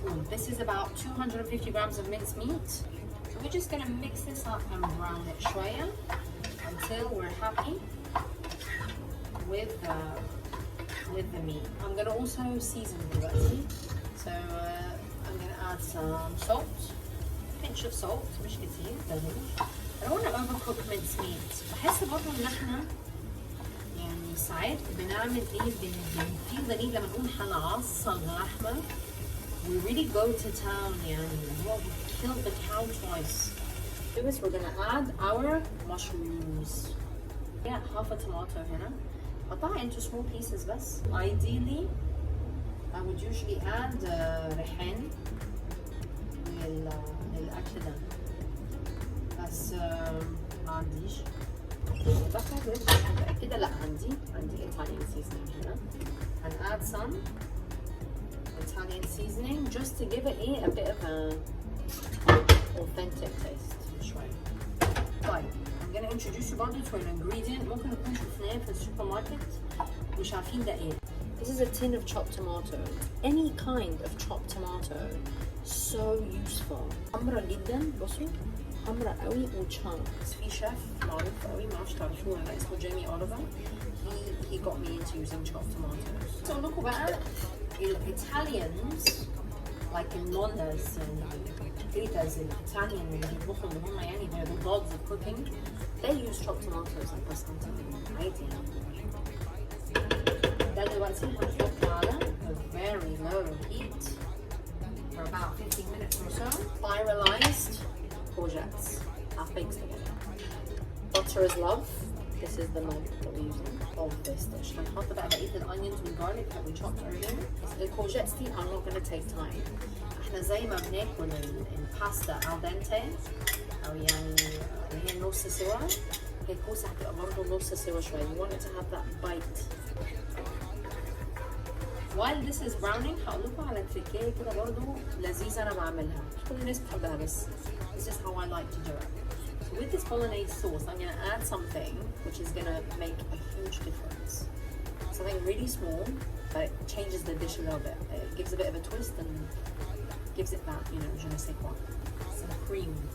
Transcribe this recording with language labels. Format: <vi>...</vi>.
<en>This is about 250 grams of minced meat. So we're just gonna mix this up and brown it شوية until we're happy with the meat. I'm gonna also season the recipe. So I'm gonna add some salt. Pinch of salt,</en> <ar>مش كتير,</ar> <en>I don't want to overcook minced meat.</en> <ar>بحس برضه ان احنا يعني ساعات بنعمل</ar> <en>feel the need</en> <ar>لما نقول هنعصر لحمة.</ar> <en>We really go to town يعني we killed the cow twice. We're gonna add our mushrooms. Yeah, half a tomato</en> <ar>هنا. قطعها</ar> <en>into small pieces بس. Ideally I would usually add</en> <ar>ريحان للأكل ده بس ما عنديش. بفكر متأكدة لا عندي Italian seasoning هنا.</ar> <en>And add some Italian seasoning just to give it a bit of a authentic taste شوي.</en> <ar>طيب</ar> <en>I'm gonna introduce you</en> <ar>برضه</ar> <en>to an ingredient</en> <ar>ممكن نكون شفناه في السوبر ماركت مش عارفين ده ايه.</ar> <en>This is a tin of chopped tomato. Any kind of chopped tomato. So useful.</en> <ar>حمرا جدا بصوا حمرا قوي وchunks. في شيف معروف قوي ما اعرفش تعرفوه ولا لا اسمه جيمي أوليفر.</ar> <en>He got me into using chopped tomatoes. So look</en> <ar>بقى</ar> <en>Italians like</en> <ar>النوناز التيتاز الإيطاليان اللي بيطبخوا اللي هم يعني</ar> <en>they're the gods of cooking. They use chopped tomatoes like this عادي.</en> <ar>ده دلوقتي هنحط على</ar> <en>a very low heat for about 15 minutes or so. Spiralized courgettes, half baked together. Butter is love. This is the mug that we're using of this dish.</en> <ar>هنحط بقى بقية</ar> <en>الonions والgarlic that we chopped earlier. The courgettes دي are not going to take time.</en> <ar>احنا زي ما بناكل الباستا al dente أو يعني اللي هي نص سوا. هي الكوسة هتبقى برضه نص سوا شوية.</ar> <en>You want it to have that bite. While this is browning</en> <ar>هقول لكم على تريكيه كده برضه لذيذة أنا بعملها. مش كل الناس بتحبها بس.</ar> <en>This is how I like to do it. So with this bolognese sauce, I'm going to add something which is going to make a huge difference. Something really small, but it changes the dish a little bit. It gives a bit of a twist and gives it that, you know, je ne sais quoi. Some cream.</en>